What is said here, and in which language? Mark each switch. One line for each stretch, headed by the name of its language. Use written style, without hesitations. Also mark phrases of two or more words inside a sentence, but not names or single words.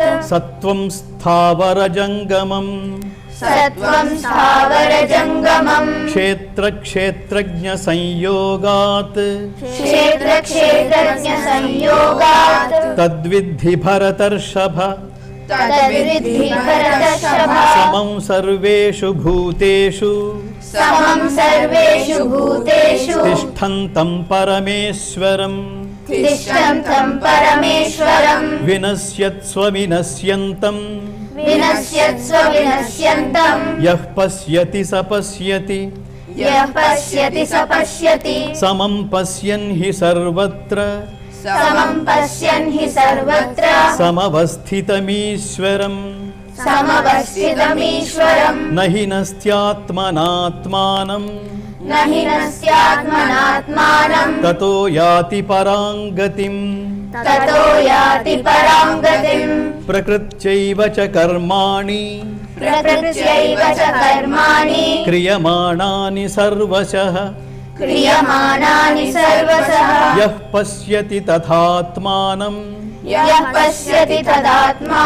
Sanskrit: సత్వం స్థావరజంగమం సత్వం స్థావరజంగమం క్షేత్రజ్ఞ సంయోగాత్ క్షేత్రజ్ఞ సంయోగాత్ తద్విద్ధి భరతర్షభ తద్విద్ధి భరతర్షభ సమం సర్వేషు భూతేషు సమం సర్వేషు భూతేషు తిష్టంతం పరమేశ్వరం తిష్టంతం పరమేశ్వరం వినశ్యత్స్వ వినశ్యంతం వినశ్యత్స్వ వినశ్యంతం యః పశ్యతి స పశ్యతి యః పశ్యతి స పశ్యతి సమం పశ్యన్ హి సర్వత్ర సమం పశ్యన్ హి సర్వత్ర సమవస్థితమీశ్వరం సమవస్థితమీశ్వరం నహి నస్త్యాత్మనాత్మానం నహి నస్యాత్మనాత్మానం తతో యాతి పరాం గతిం తతో యాతి పరాం గతిం ప్రకృత్యైవ చ కర్మాణి ప్రకృత్యైవ చ కర్మాణి క్రియమాణాని సర్వశః క్రియమాణాని సర్వశః యః పశ్యతి తథాత్మానం యః పశ్యతి తదాత్మానం